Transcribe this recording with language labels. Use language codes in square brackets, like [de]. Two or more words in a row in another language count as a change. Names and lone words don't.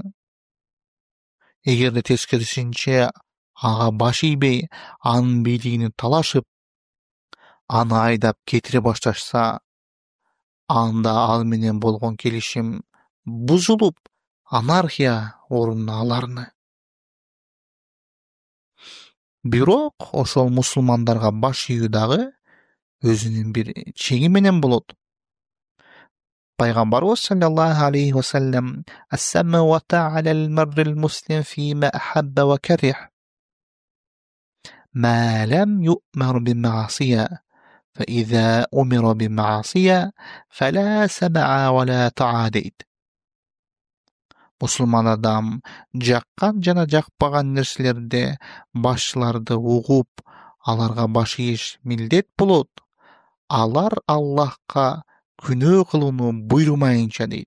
[ky] Эгерде тескерисинче ага баш ийбей, анын бийлигини талашып, аны айдап кетире башташса, анда ал менен болгон келишим бузулуп, анархия ордуна аларыны. Бирок ошол мусулмандарга баш ийүү дагы өзүнүн бир чеги менен болот. [ar] Пайгамбарыбыз صلى الله عليه وسلم السمع والطاعة على المرء المسلم فيما أحب وكره ما لم يؤمر بمعصية فإذا أمر بمعصية فلا سمع ولا طاعة" дейт. [ky] Мусулман адам жаккан жана жакпаган нерселерде башчыларды угуп, аларга баш ийиш милдет болот. Алар Аллахка күнөө кылууну буйрумайынча дейт.